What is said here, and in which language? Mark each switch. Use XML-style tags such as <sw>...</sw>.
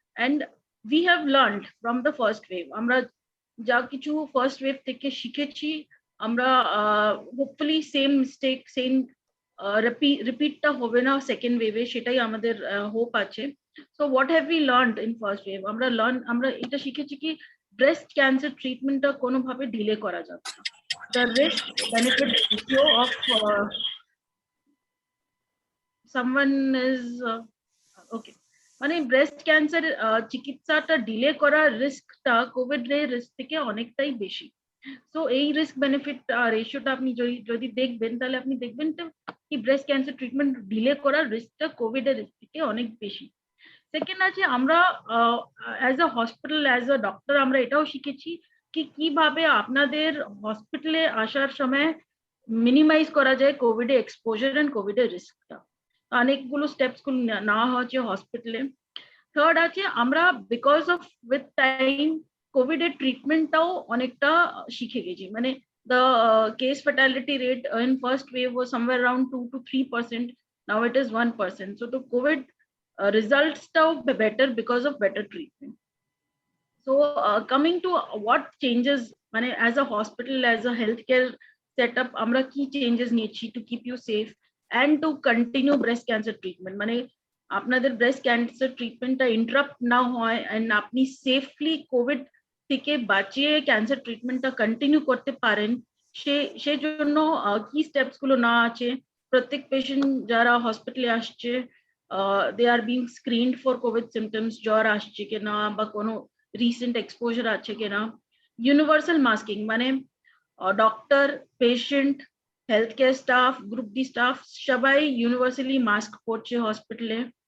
<en>and we have learned from the first wave,</en> <bn>আমরা যা কিছু ফার্স্ট ওয়েভ থেকে শিখেছি, আমরা হোপফুলি সেম মিস্টেক সেম রিপিটটা হবে না সেকেন্ড ওয়েভে, সেটাই আমাদের হোপ আছে।</bn> <en>So what have we learned in first wave?</en> <bn>আমরা এটা শিখেছি কি ব্রেস্ট ক্যান্সার ট্রিটমেন্টটা কোনোভাবে ডিলে করা যাবে না।</bn> <en>The risk benefit ratio of someone is okay,</en> <bn>মানে ব্রেস্ট ক্যান্সার চিকিৎসাটা ডিলে করার রিস্কটা কোভিড এর রিস্ক থেকে অনেকটাই বেশি। সো এই রিস্ক বেনিফিট রেশিওটা আপনি যদি দেখবেন তাহলে আপনি দেখবেন কি ব্রেস্ট ক্যান্সার ট্রিটমেন্ট ডিলে করার রিস্কটা কোভিড এর রিস্ক থেকে অনেক বেশি। সেকেন্ড আছে আমরা as a hospital, as a doctor আমরা এটাও শিখেছি কি কিভাবে আপনাদের হসপিটালে আসার সময় মিনিমাইজ করা যায় কোভিড এর এক্সপোজার এন্ড কোভিড এর রিস্কটা, অনেকগুলো স্টেপস গুলো নেওয়া হচ্ছে হসপিটালে। থার্ড আছে আমরা because of with time Covid এর ট্রিটমেন্টটাও অনেকটা শিখে গেছি, মানে</bn> <en>the case fatality rate in first wave was somewhere around 2 to 3%, now it is 1%. So the COVID results now better because of better treatment.</en> <bn>So coming to what changes, মানে as a hospital, as a healthcare setup আমরা কি changes নিয়েছি</bn> <en>to keep you safe and to continue breast cancer treatment,</en> <bn>মানে আপনাদের breast cancer treatmentটা interrupt না হয় and আপনি safely COVID থেকে বাঁচিয়ে ক্যান্সার ট্রিটমেন্টটা কন্টিনিউ করতে পারেন, সেই জন্য কি স্টেপস গুলো না আছে। প্রত্যেক পেশেন্ট যারা হসপিটালে আসছে</bn> <en>they are being screened for covid symptoms,</en> <bn>জ্বর আসছে কিনা বা কোনো রিসেন্ট এক্সপোজার আছে কিনা। ইউনিভার্সাল মাস্কিং, মানে doctor, patient, health care staff, group D staff সবাই ইউনিভার্সালি মাস্ক পরছে হসপিটালে।</bn>